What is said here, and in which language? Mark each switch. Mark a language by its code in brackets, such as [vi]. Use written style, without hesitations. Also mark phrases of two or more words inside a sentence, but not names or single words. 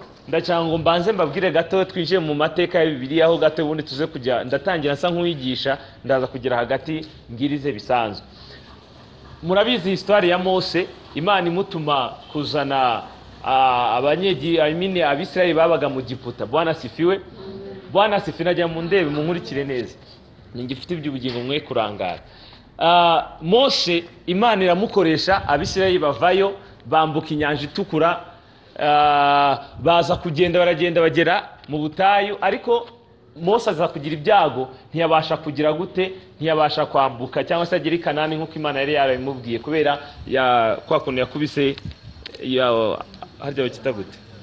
[rw] Ndacyanga ngo mbanze mbabwire gato twinjiye mu mateka ya Bibiliya aho gato ubundi tuze kujya ndatangira nsa nk'uwigisha ndaza kugera hagati mbwirize bisanzwe. murabizi histoire ya Mose, Imana imutuma kuzana abisirayeli babaga mu Giputa. [sw] Bwana asifiwe. Bwana asifiwe. [rw] Najya mu ndebe munkurikire neza, ngifite iby'ubugingo mwe kurangara. Mose Imana iramukoresha, abisirayeli bavayo bambuka inyanja itukura, baza kugenda baragenda bagera mu butayu, ariko Mose aza kugira ibyago, ntiyabasha kugira gute, ntiyabasha kwambuka cyangwa se agera i Kanani nk'uko Imana yari yarabimubwiye, kubera kwa kuntu yakubise harya bakita gute.